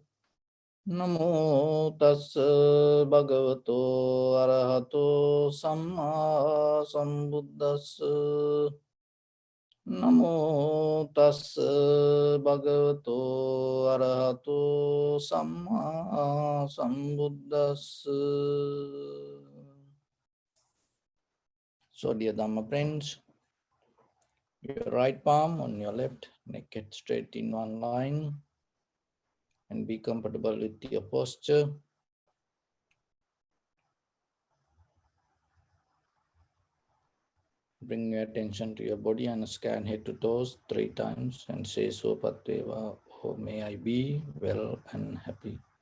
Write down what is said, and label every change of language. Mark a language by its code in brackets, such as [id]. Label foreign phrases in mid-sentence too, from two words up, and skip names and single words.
[pi] Namo tassa bhagavato arahato samma sambuddhassa. Namo tassa bhagavato arahato samma sambuddhassa. [en] So dear Dhamma friends, your right palm on your left, naked straight in one line, and be comfortable with your posture. Bring your attention to your body and scan head to toes 3 times and say so Pateva, oh may I be well and happy.